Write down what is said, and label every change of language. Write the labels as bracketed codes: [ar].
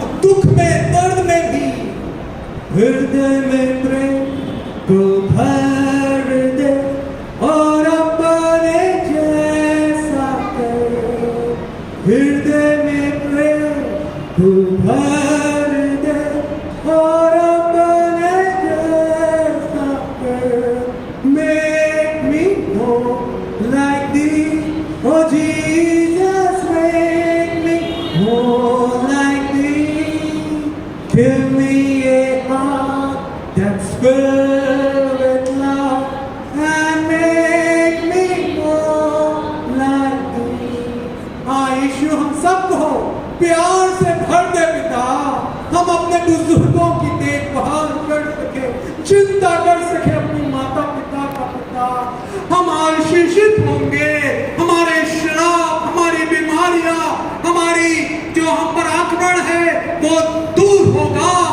[hi] दुख में, दर्द में भी हृदय में प्रेम को भर दे और अपने जैसा कर। हृदय में प्रेम को भर दे और अपने जैसा कर। [en] Make me more like thee, oh Jesus, make me more like thee. Give me a heart that's filled with love and make me more like thee. [hi] हाँ यीशु, हम सबको प्यार से भर दे पिता, हम अपने बुजुर्गों की देखभाल कर सके, चिंता कर सके अपनी माता पिता का। पिता, हम आशीषित होंगे, हमारे श्राप, हमारी बीमारियां, हमारी जो हम पर आक्रमण है वो दूर होगा।